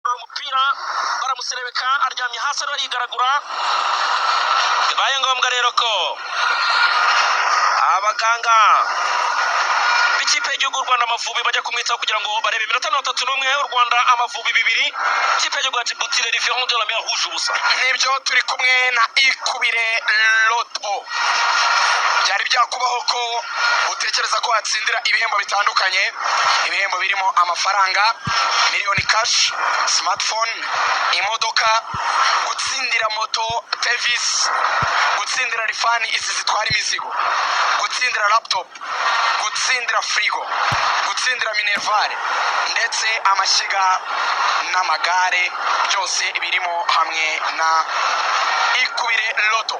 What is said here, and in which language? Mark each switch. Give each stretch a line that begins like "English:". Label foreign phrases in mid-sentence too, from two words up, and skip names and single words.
Kinyarwanda: umupira baramuserebeka aryamye hasi arigaragura. Bibaye ngombwa rero ko abaganga b'ikipe y'igihugu Rwanda Amavubi bajya kumwitaho kugira ngo barebe iminota 31 u Rwanda Amavubi 2 ikipe y'igihugu Djibouti
French: les différents de la mer rouge
Kinyarwanda: ubusa. Nibyo turi kumwe na Ikubire Loto. Byari byakubaho ko utekereza ko watsindira ibihembo bitandukanye, ibihembo birimo amafaranga miliyoni cash, smartphone, imodoka, gutsindira moto Tevis, gutsindira rifani izi zitwara imizigo, gutsindira laptop, gutsindira frigo, gutsindira minervare ndetse amashyiga n'amagare byose birimo hamwe na Ikubire Loto.